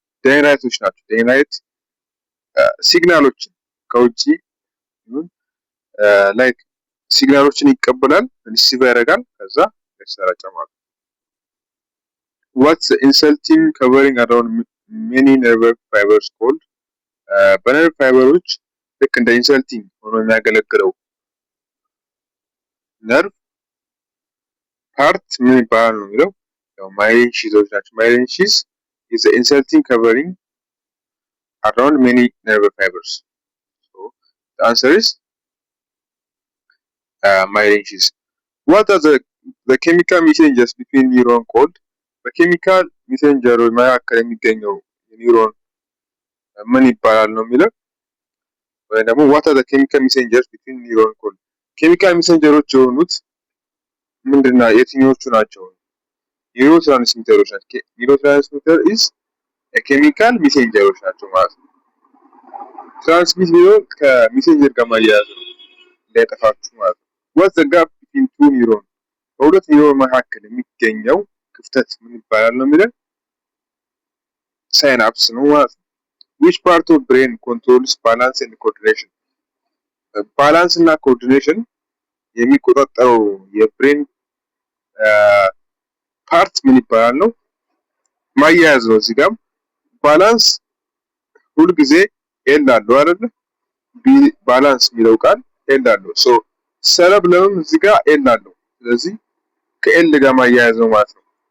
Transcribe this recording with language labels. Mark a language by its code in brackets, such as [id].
[am] ዳይናይቶች ናቸው። ዳይናይት ሲግናሎችን ከውጪ ላይክ ሲግናሎችን ይቀበላል፣ ሪሲቭ ያደርጋል፣ ከዛ ያሰራጫል ማለት ነው። [en] what's the insulting covering around many nerve fibers called? [am] በነርቭ ፋይበሮች ልክ እንደ ኢንሰልቲንግ ሆኖ የሚያገለግለው ነርቭ ፓርት ምን ይባላል ነው የሚለው? ያው ማይሊን ሺዞች ናቸው። [en] ማይሊን ሺዝ is the insulting covering around many nerve fibers. So the answer is myelin sheath. What are the chemical messengers between neuron called? [am] በኬሚካል ሜሴንጀሮች መካከል የሚገኘው ኒውሮን ምን ይባላል ነው የሚለው? ወይ ደግሞ [en] what are the chemical messengers between neuron called? [am] ኬሚካል ሜሴንጀሮች የሆኑት ምንድነው? የትኞቹ ናቸው? ኒውሮ ትራንስሚተሮች ናቸው። ኒውሮ ትራንስሚተር is ኬሚካል ሜሴንጀሮች ናቸው ማለት ነው። ትራንስሚት ቢሆን ከሜሴንጀር ጋር ማያያዝ ነው እንዳይጠፋችሁ ማለት ነው። [en] what's the gap between two neurons? [am] በሁለት ኒውሮን መካከል የሚገኘው ክፍተት ምን ይባላል ነው የሚለው? ሳይናፕስ ነው ማለት ነው። [en] which part of brain controls balance and coordination? [am] ባላንስ እና ኮኦርዲኔሽን የሚቆጣጠረው የብሬን ፓርት ምን ይባላል ነው? ማያያዝ ነው። እዚህ ጋር ባላንስ ሁሉ ጊዜ ኤል አለው አይደል? ባላንስ የሚለው ቃል ኤል አለው። ሶ ሰረብለም እዚህ ጋር ኤል አለው። ስለዚህ ከኤል ጋር ማያያዝ ነው ማለት ነው